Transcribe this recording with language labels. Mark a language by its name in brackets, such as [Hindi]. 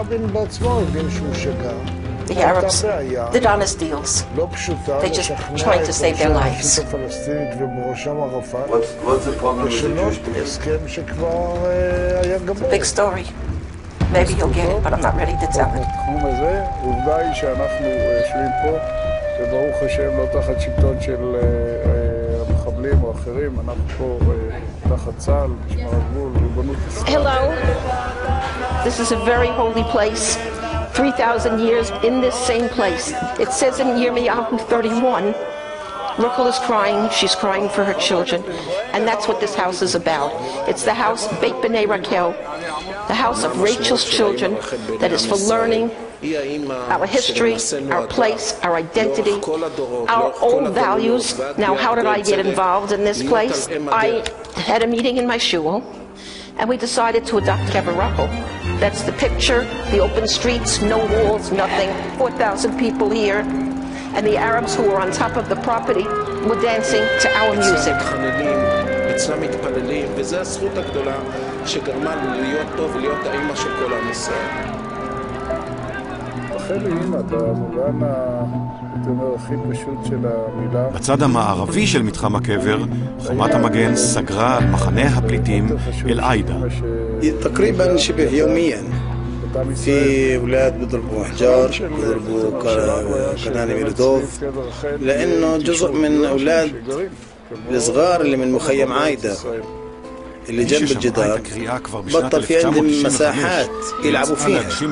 [English] The Arabs did honest deals. They just trying to save their lives. What's the problem with the Jewish It's a big story. Maybe you'll get it, but I'm not ready to tell it. [Hebrew] עובדה היא שאנחנו יושבים פה, וברוך השם לא תחת שלטון של המחבלים או אחרים, אנחנו פה תחת צה"ל, משמר הגבול, ריבונות ישראל. [English] Hello. This is a very holy place. 3,000 years in this same place. It says in Yirmiyahu 31, Rachel is crying, she's crying for her children, and that's what this house is about. It's the house Beit B'nai Rachel, the house of Rachel's children, that is for learning our history, our place, our identity, our old values. Now, how did I get involved in this place? I had a meeting in my shul, and we decided to adopt Kever Rachel. That's the picture, the open streets, no walls, nothing, 4,000 people here. And the Arabs who were on top of the property were dancing to our music. [Hebrew] אצלם מתפללים, וזו הזכות הגדולה שגרמה לי להיות טוב ולהיות האמא של כל עם ישראל. רחל היא אמא, במובן הכי פשוט של המילה. בצד המערבי של מתחם הקבר, חומת המגן סגרה על מחנה הפליטים אל-עידה. [Arabic] تقريبا شبه يوميا في أولاد بيضربوا أحجار، بيضربوا قناني ميلودوف، لأنه جزء من أولاد الصغار اللي من مخيم عايدة اللي جنب الجدار بطل في عندهم مساحات يلعبوا فيها،